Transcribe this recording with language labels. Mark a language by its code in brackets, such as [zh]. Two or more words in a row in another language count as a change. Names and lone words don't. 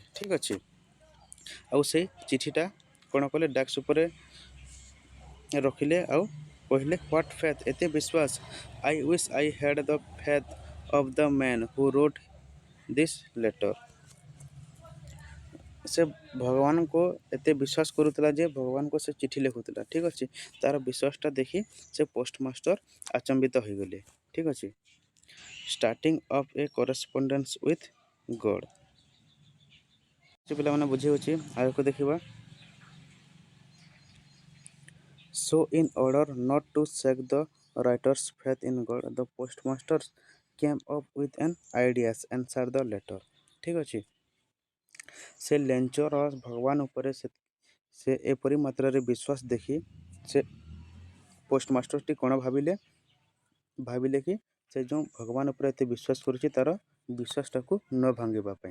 [or] ଠିକ୍ ଅଛି, ଆଉ ସେଇ ଚିଠିଟା କ'ଣ କଲେ, ଡେସ୍କ ଉପରେ ରଖିଲେ ଆଉ କହିଲେ, [en] What faith, [or] ଏତେ ବିଶ୍ୱାସ, [en] I wish I had the faith of the man who wrote this letter. [or] ସେ ଭଗବାନଙ୍କୁ ଏତେ ବିଶ୍ୱାସ କରୁଥିଲା ଯେ ଭଗବାନଙ୍କୁ ସେ ଚିଠି ଲେଖୁଥିଲା। ଠିକ୍ ଅଛି, ତା'ର ବିଶ୍ୱାସଟା ଦେଖି ସେ ପୋଷ୍ଟମାଷ୍ଟର ଆଚମ୍ବିତ ହୋଇଗଲେ। ଠିକ୍ ଅଛି, [en] starting of a correspondence with God। [or] ପିଲାମାନେ ବୁଝି ହେଉଛି ଆଗକୁ ଦେଖିବା। [en] So in order not to shake the writer's faith in God, the postmaster came up with an idea answer the letter। [or] ଠିକ୍ ଅଛି। ସେ ଲେଞ୍ଚର ଭଗବାନ ଉପରେ ସେ ଏପରି ମାତ୍ରାରେ ବିଶ୍ୱାସ ଦେଖି ସେ ପୋଷ୍ଟମାଷ୍ଟରଟି କ'ଣ ଭାବିଲେ କି ସେ ଯେଉଁ ଭଗବାନ ଉପରେ ଏତେ ବିଶ୍ୱାସ କରୁଛି ତା'ର ବିଶ୍ୱାସଟାକୁ ନ ଭାଙ୍ଗିବା ପାଇଁ।